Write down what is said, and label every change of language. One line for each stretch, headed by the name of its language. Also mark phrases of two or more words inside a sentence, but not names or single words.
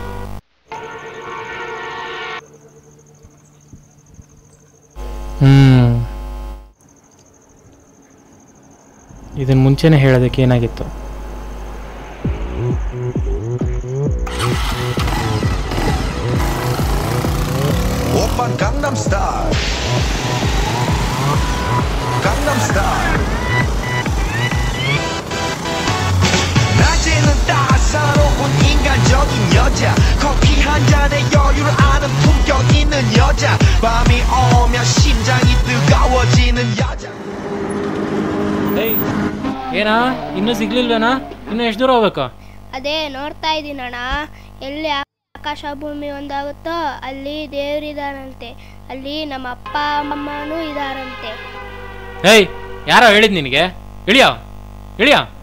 Kannada: ಇದನ್ನ ಮುಂಚೆನೆ ಹೇಳೋದಕ್ಕೆ ಏನಾಗಿತ್ತು?
Korean: 오빤 강남스타일 강남스타일 낮에는 따사로운 인간적인 여자 커피 한 잔에 여유를 아는 품격 있는 여자 밤이 오면 심장이 뜨거워지는 여자
Kannada: ಏನಾ ಇನ್ನೂ ಸಿಗ್ಲಿಲ್ವೇನಾ? ಇನ್ನು ಎಷ್ಟು ದೂರ ಹೋಗ್ಬೇಕಾ? ಅದೇ ನೋಡ್ತಾ ಇದ್ದೀನಣ್ಣ, ಎಲ್ಲಿ ಆಕಾಶ ಭೂಮಿ ಒಂದಾಗುತ್ತೋ ಅಲ್ಲಿ ದೇವರಿದಾರಂತೆ, ಅಲ್ಲಿ ನಮ್ಮ ಅಪ್ಪ ಅಮ್ಮನೂ ಇದಾರಂತೆ. ಏಯ್, ಯಾರೋ ಹೇಳಿದ್ ನಿನಗೆ? ಇಳಿಯ ಇಳಿಯ.